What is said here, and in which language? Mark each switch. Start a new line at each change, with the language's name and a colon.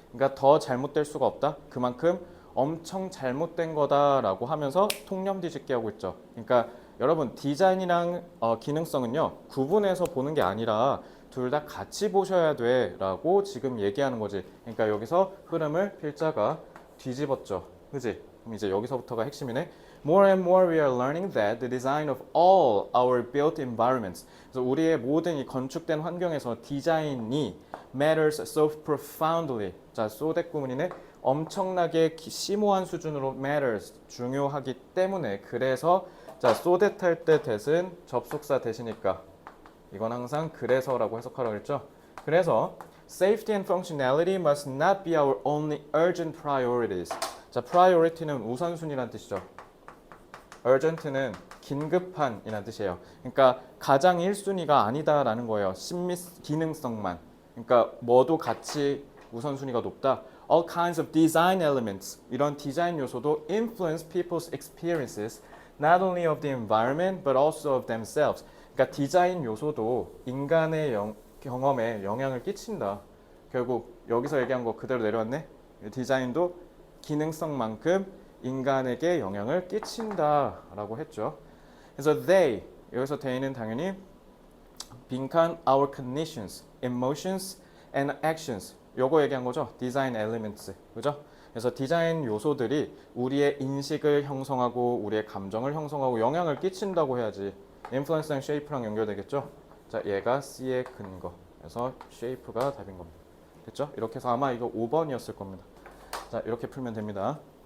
Korean: 그러니까 더 잘못될 수가 없다. 그만큼 엄청 잘못된 거다라고 하면서 통념 뒤집기 하고 있죠. 그러니까 여러분 디자인이랑 기능성은요 구분해서 보는 게 아니라 둘 다 같이 보셔야 돼 라고 지금 얘기하는 거지. 그러니까 여기서 흐름을 필자가 뒤집었죠. 그지? 그럼 이제 여기서부터가 핵심이네.
English: More and more we are learning that the design of all our built environments,
Korean: 그래서 우리의 모든 이 건축된 환경에서 디자인이
English: matters so profoundly.
Korean: 자, 소댓 구문이네. 엄청나게 심오한 수준으로 matters, 중요하기 때문에. 그래서 자, so that 할 때 that은 접속사 대시니까 이건 항상 그래서라고 해석하라고 했죠. 그래서
English: safety and functionality must not be our only urgent priorities.
Korean: 자, priority는 우선순위란 뜻이죠. urgent는 긴급한이란 뜻이에요. 그러니까 가장 1순위가 아니다라는 거예요. 기능성만. 그러니까 뭐도 같이 우선순위가 높다.
English: All kinds of design elements,
Korean: 이런 디자인 요소도
English: influence people's experiences not only of the environment but also of themselves.
Korean: 그러니까 디자인 요소도 인간의 경험에 영향을 끼친다. 결국 여기서 얘기한 거 그대로 내려왔네. 디자인도 기능성만큼 인간에게 영향을 끼친다라고 했죠. 그래서 they, 여기서 they는 당연히
English: 빈칸 our conditions, emotions and actions.
Korean: 요거 얘기한 거죠. design elements. 그죠? 그래서 디자인 요소들이 우리의 인식을 형성하고 우리의 감정을 형성하고 영향을 끼친다고 해야지 influence랑 shape랑 연결되겠죠. 자, 얘가 C의 근거. 그래서 shape가 답인 겁니다. 됐죠? 이렇게 해서 아마 이거 5번이었을 겁니다. 자, 이렇게 풀면 됩니다.